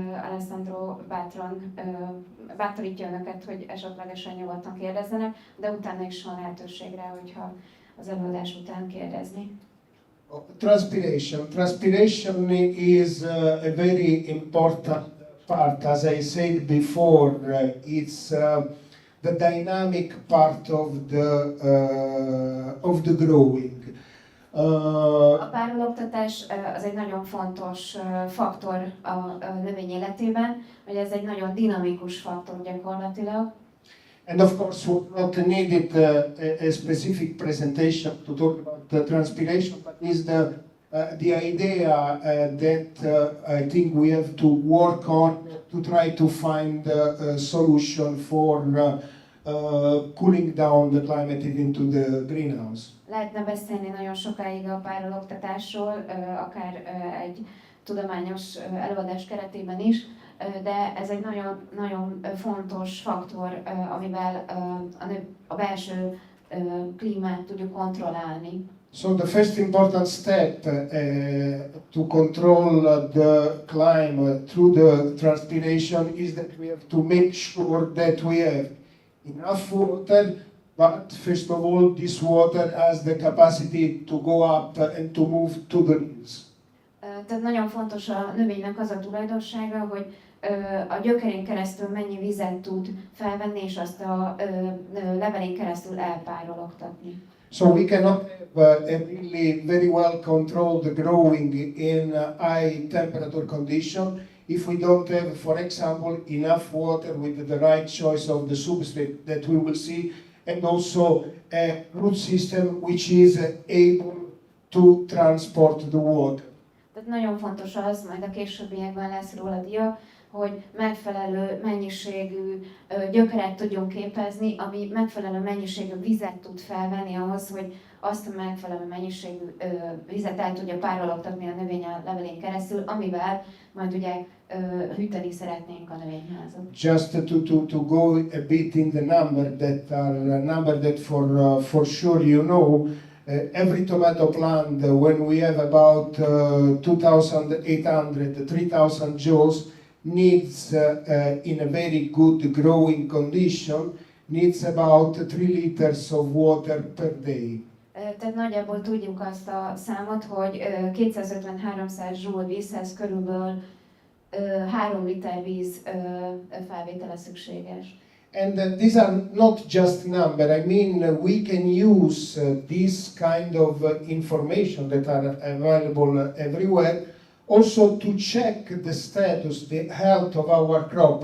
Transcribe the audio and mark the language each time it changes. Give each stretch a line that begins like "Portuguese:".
Hungarian: Alessandro bátran bátorítja önöket, hogy esetlegesen nyugodtan kérdezzenek, de utána is van lehetőség rá, hogyha az előadás után kérdezni.
English: Transpiration. Transpiration is a very important part. As I said before, it's the dynamic part of the growing.
Hungarian: A párologtatás az egy nagyon fontos faktor a növény életében, hogy ez egy nagyon dinamikus faktor gyakorlatilag.
English: And of course, we not needed a specific presentation to talk about the transpiration, but is the idea that I think we have to work on to try to find a solution for cooling down the climate into the greenhouse.
Hungarian: Lehetne beszélni nagyon sokáig a párologtatásról, akár egy tudományos előadás keretében is, de ez egy nagyon, nagyon fontos faktor, amivel a belső klímát tudjuk kontrollálni.
English: So the first important step to control the climate through the transpiration is that we have to make sure that we have enough water, but first of all, this water has the capacity to go up and to move to the roots.
Hungarian: Tehát nagyon fontos a növénynek az a tulajdonsága, hogy a gyökerén keresztül mennyi vizet tud felvenni, és azt a levelén keresztül elpárologtatni.
English: So we cannot have a really very well controlled growing in high temperature condition if we don't have, for example, enough water with the right choice of the substrate that we will see, and also a root system which is able to transport the water.
Hungarian: Tehát nagyon fontos az, majd a későbbiekben lesz róla dia, hogy megfelelő mennyiségű gyökeret tudjunk képezni, ami megfelelő mennyiségű vizet tud felvenni ahhoz, hogy azt a megfelelő mennyiségű vizet el tudja párologtatni a növény a levelén keresztül, amivel majd ugye hűteni szeretnénk a növényházat.
English: Just to go a bit in the number that for sure you know, every tomato plant when we have about 2,800-3,000 joules needs in a very good growing condition needs about 3 liters of water per day.
Hungarian: Tehát nagyjából tudjuk azt a számot, hogy 250-300 joule vízhez körülbelül 3 liter víz felvétele szükséges.
English: And these are not just number. I mean, we can use this kind of information that are available everywhere also to check the status, the health of our crop.